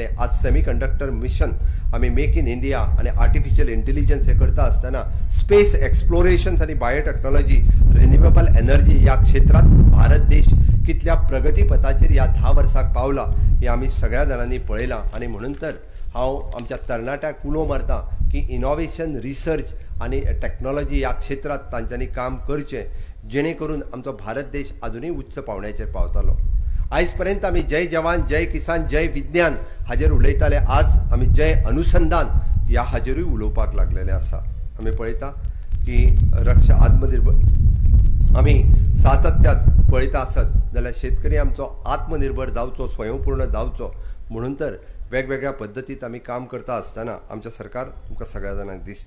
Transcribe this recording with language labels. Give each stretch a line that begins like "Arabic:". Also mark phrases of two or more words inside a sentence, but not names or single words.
Konkani: आज
English: semiconductor mission
Konkani: आमी
English: make in India
Konkani: आनी
English: artificial intelligence
Konkani: हे करता आसतना
English: space exploration
Konkani: आनी
English: biotechnology, renewable energy
Konkani: ह्या क्षेत्रात भारत देश कितल्या प्रगतीपथाचेर ह्या 10 वर्सांक पावला हे आमी सगळ्या जाणांनी पळयलां. आनी म्हणून तर हांव आमच्या तरणाट्याक उलो मारता की
English: innovation, research
Konkani: आनी टेक्नॉलॉजी ह्या क्षेत्रात तांच्यांनी काम करचें, जेणे करून आमचो भारत देश अजुनूय उच्च पावंड्याचेर पावतालो. आयज पर्यंत आमी जय जवान, जय किसान, जय विज्ञान हाजेर उलयताले. आज आमी जय अनुसंधान ह्या हाजेरूय उलोवपाक लागलेले आसा. आमी पळयता की आत्मनिर्भर आमी सातत्यात पळयता आसत जाल्यार शेतकरी आमचो आत्मनिर्भर जावचो, स्वयंपूर्ण जावचो म्हणून तर वेगवेगळ्या पद्दतीत आमी काम करता आसतना आमचें सरकार तुमकां सगळ्या जाणांक दिसता.